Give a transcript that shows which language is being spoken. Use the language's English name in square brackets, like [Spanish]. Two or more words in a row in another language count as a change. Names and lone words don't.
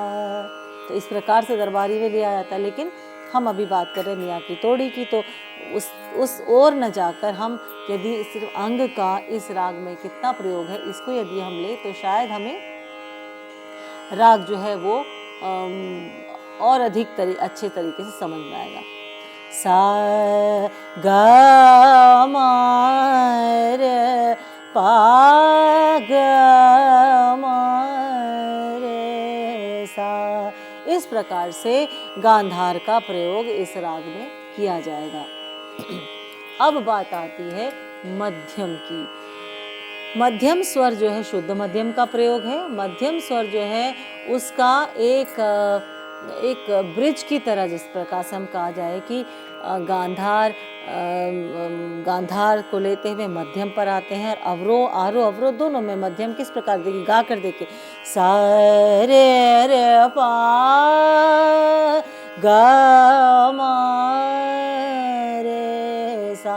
[Hindi] तो इस प्रकार से दरबारी में लिया जाता है। लेकिन हम अभी बात कर रहे हैं मियाँ की तोड़ी की, तो उस ओर न जाकर हम यदि सिर्फ अंग का इस राग में कितना प्रयोग है इसको यदि हम ले तो शायद हमें राग जो है वो और अधिक अच्छे तरीके से समझ में आएगा। सा ग म रे पा ग म रे सा। इस प्रकार से गांधार का प्रयोग इस राग में किया जाएगा। अब बात आती है मध्यम की। मध्यम स्वर जो है शुद्ध मध्यम का प्रयोग है। मध्यम स्वर जो है उसका एक ब्रिज की तरह, जिस प्रकार से हम कहा जाए कि गांधार को लेते हुए मध्यम पर आते हैं, और अवरोह आरोह अवरोह दोनों में मध्यम किस प्रकार देखिए, गा कर देखिए, सा रे रे पा ग म रे सा।